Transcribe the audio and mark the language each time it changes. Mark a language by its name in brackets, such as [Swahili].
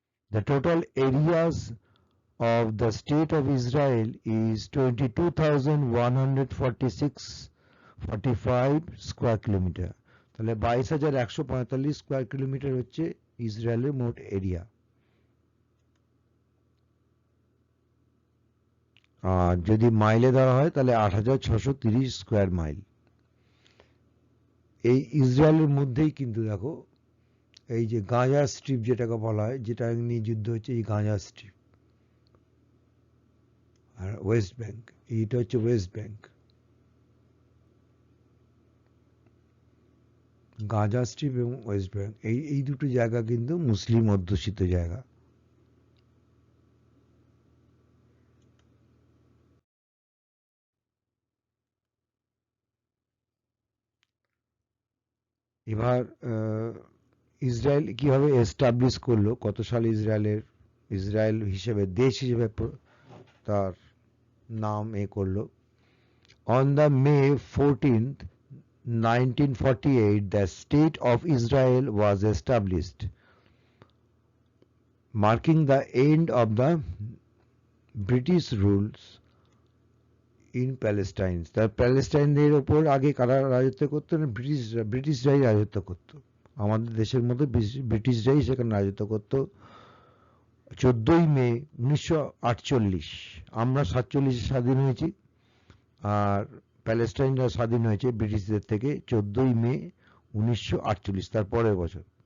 [English] The total areas of the state of Israel is 22,146.45 square kilometre. [Bangla] তাহলে 22,145 square kilometre হচ্ছে ইসরায়েলের মোট area. আর যদি মাইলে দেওয়া হয় তাহলে 8,630 স্কোয়ার মাইল। এই ইসরায়েলের মধ্যেই কিন্তু দেখো এই যে গাজা স্ট্রিপ যেটাকে বলা হয়, যেটা নিয়ে যুদ্ধ হচ্ছে, এই গাজা স্ট্রিপ আর ওয়েস্ট ব্যাংক, এইটা হচ্ছে ওয়েস্ট ব্যাংক। গাজা স্ট্রিপ এবং ওয়েস্ট ব্যাংক, এই দুটো জায়গা কিন্তু মুসলিম অধ্যুষিত জায়গা। এবার ইসরায়েল কিভাবে এস্টাবলিশ করলো, কত সালে ইসরায়েল হিসেবে দেশ হিসেবে তার নাম করলো। [English] On the May 14th, 1948, the State of Israel was established, marking the end of the British rules in Palestine. [Bangla] তার প্যালেস্টাইনদের ওপর আগে কারা রাজত্ব করতো না? ব্রিটিশরাই রাজত্ব করতো। আমাদের দেশের মধ্যে ব্রিটিশরাই সেখানে রাজত্ব করতো। 14ই মে 1948, আমরা 47-এ স্বাধীন হয়েছি, আর প্যালেস্টাইনরা স্বাধীন হয়েছে ব্রিটিশদের থেকে 14ই মে 1948, তার পরের বছর।